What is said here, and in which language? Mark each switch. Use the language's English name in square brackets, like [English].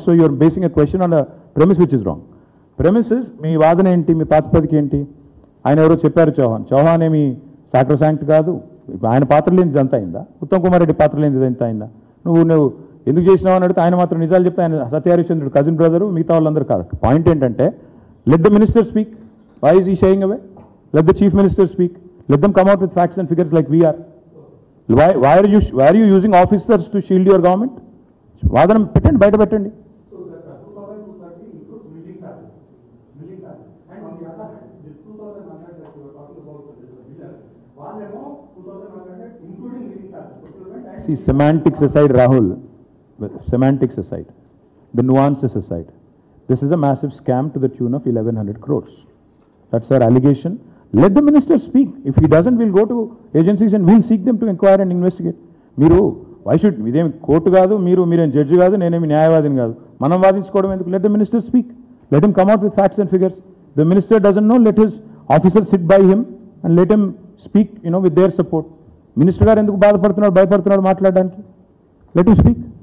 [English] So you are basing a question on a premise which is wrong. Premise is, [Telugu] మీ వాదన ఏంటి, మీ ప్రాతిపదిక ఏంటి? ఆయన ఎవరో చెప్పారు, చౌహాన్ ఏమి సాక్రోసాంక్ట్ కాదు, ఆయన పాత్ర లేనిది ఇదంతా అయిందా? ఉత్తమ్ కుమార్ రెడ్డి పాత్ర లేనిది ఇదంతా అయిందా? నువ్వు ఎందుకు చేసినావు అని అడిగితే ఆయన మాత్రం నిజాలు చెప్తే, ఆయన సత్యహరిశ్చంద్రుడు కజిన్ బ్రదరు, మిగతా వాళ్ళందరూ కాదు. పాయింట్ ఏంటంటే, [English] Let the minister speak. Why is he shying away? Let the chief minister speak. Let them come out with facts and figures like we are. Why are you using officers to shield your government? [Telugu] వాదన పెట్టండి, బయట పెట్టండి. [English] So that 2230 includes milling charges. And on the other hand, this 2100 that you were talking about, the miller, [Telugu] వాళ్ళేమో [English] 2100 including milling charges. See, semantics aside, Rahul, semantics aside, the nuances aside, this is a massive scam to the tune of 1100 crores. That's our allegation. Let the minister speak. If he doesn't, we'll go to agencies and we'll seek them to inquire and investigate. [Telugu] మీరు [English] why should, [Telugu] ఇదేమి court కాదు, మీరేం judge కాదు, నేనేమి న్యాయవాదిని కాదు, మనం వాదించుకోవడం ఎందుకు? [English] Let the minister speak. Let him come out with facts and figures. The minister doesn't know, let his officers sit by him and let him speak, with their support. [Telugu] Minister గారు ఎందుకు బాధపడుతున్నాడు, భయపడుతున్నాడు మాట్లాడడానికి? [English] Let you speak.